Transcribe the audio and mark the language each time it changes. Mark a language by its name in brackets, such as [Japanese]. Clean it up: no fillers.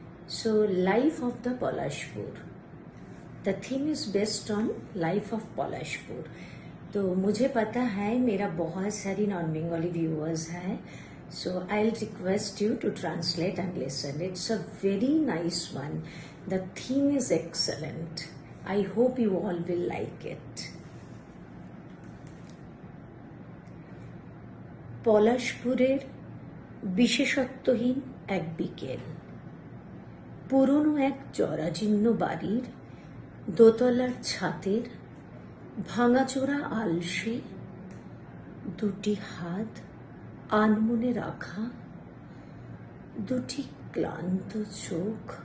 [English] So life of the Palashpur, the theme is based on life of Palashpur. [Hindi] तो मुझे पता है मेरा बहुत सारी नॉन बंगाली व्यूअर्स हैं, [English] so I'll request you to translate and listen. It's a very nice one. The theme is excellent. I hope you all will like it. [Bangla] পলাশপুরের বিশেষত্বহীন এক বিকেল, পুরনো এক জরাজীর্ণ বাড়ির দোতলার ছাদের ভাঙাচোরা আলসে দুটি হাত আনমনে রাখা, দুটি ক্লান্ত চোখ,